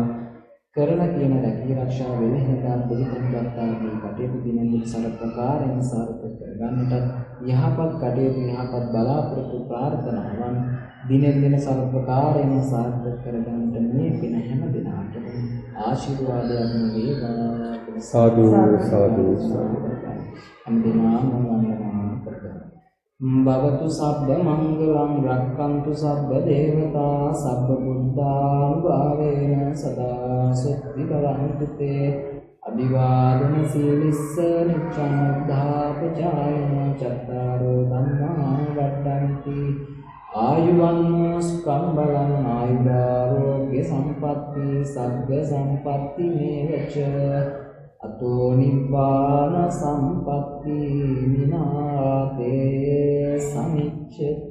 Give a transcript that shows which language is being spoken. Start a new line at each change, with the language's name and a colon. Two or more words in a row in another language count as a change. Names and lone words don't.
Sinhala: කරන කියන රැකී ආරක්ෂා වෙලෙහිදා පිළිපැද්ගත්තාගේ කටයුතු දිනෙන් දින සර්වප්‍රකාරයෙන් සාර්ථක කරගන්නට යහපත් කටයුතු යහපත් බලාපොරොත්තු ප්‍රාර්ථනාවන් දිනෙන් දින සර්වප්‍රකාරයෙන් සාර්ථක කරගන්නට මේ පින හැම දිනාටම ආශිර්වාදයක් වේවා. සාදු සාදු සාදු. හැම දිනම වන්දනා කරගන්න.
Pali: භවතු සබ්බ මංගලං රක්ඛන්තු සබ්බ දේවතා සබ්බ බුද්ධානුභාවේන සදා සුඛි භවන්තු තේ අභිවාදන සීලිස්ස නිච්ඡං උද්ධාපචායන චත්තාරෝ ධම්මා වඩ්ඩන්ති ආයුවන්නෝ සුඛං බලං ආයුරෝග්‍ය සම්පatti සග්ග සම්පatti මේවච අතෝ නිබ්බාන සම්පatti විනාතේ සමිච්ඡතු.